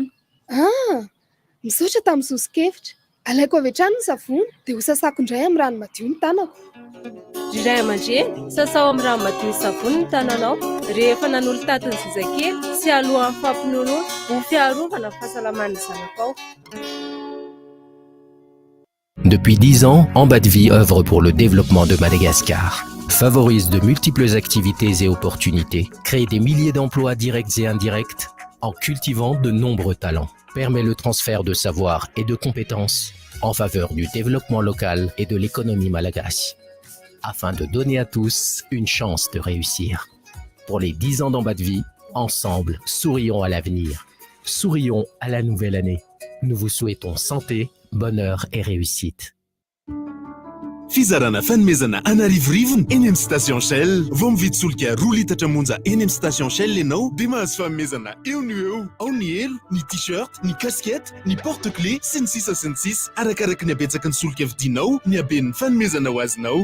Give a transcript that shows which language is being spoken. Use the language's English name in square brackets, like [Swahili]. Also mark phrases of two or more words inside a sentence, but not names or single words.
[Malagasy] Misaotra tamin'ny sosokevitra. Alaiko avy hatrany ny savony dia ho sasako indray amin'ny rano madio ny tanako. Ray aman-dreny, sasao amin'ny rano madio ny savony ny tananao rehefa nanolo tatiny zazakely sy alohan'ny fampinonoana ho fiarovana fahasalaman'ny zanakao. [French] Depuis 10 ans, Amba de Vie œuvre pour le développement de Madagascar, favorise de multiples activités et opportunités, crée des milliers d'emplois directs et indirects en cultivant de nombreux talents, permet le transfert de savoir et de compétences en faveur du développement local et de l'économie malagasy, afin de donner à tous une chance de réussir. Pour les 10 ans d'Amba de Vie, ensemble, sourions à l'avenir, sourions à la nouvelle année. Nous vous souhaitons santé, bonheur et réussite. [Malagasy] Fizarana fanomezana anarivorivony eny amin'ny station Shell. Vao mividy solika 2 litatra monja eny amin'ny station Shell ianao dia mahazo fanomezana eo no eo. Ao ny elo, ny t-shirt, ny casquette, ny porte-clés sy ny sisa. Arakaraka ny habetsaky ny solika vidinao, ny haben'ny fanomezana ho azonao.